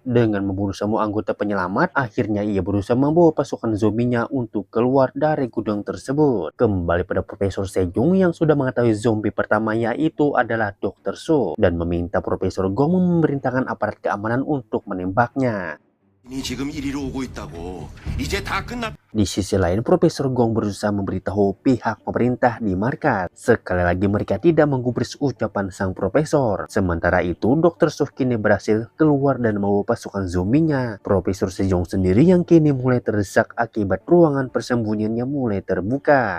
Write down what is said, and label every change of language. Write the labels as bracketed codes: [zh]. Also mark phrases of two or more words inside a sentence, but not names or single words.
[id] Dengan membunuh semua anggota penyelamat, akhirnya ia berusaha membawa pasukan zombinya untuk keluar dari gudang tersebut. Kembali pada Profesor Sejong yang sudah mengetahui zombie pertama yaitu adalah Dr. So, dan meminta Profesor Gong memerintahkan aparat keamanan untuk menembaknya. [ko] 이 지금 이리로 오고 있다고. 이제 다 끝났. [id] Di sisi lain, Profesor Gong berusaha memberitahu pihak pemerintah di markas. Sekali lagi mereka tidak menggubris ucapan sang profesor. Sementara itu, Dr. Suh kini berhasil keluar dan membawa pasukan zombinya. Profesor Sejong sendiri yang kini mulai terdesak akibat ruangan persembunyiannya mulai terbuka.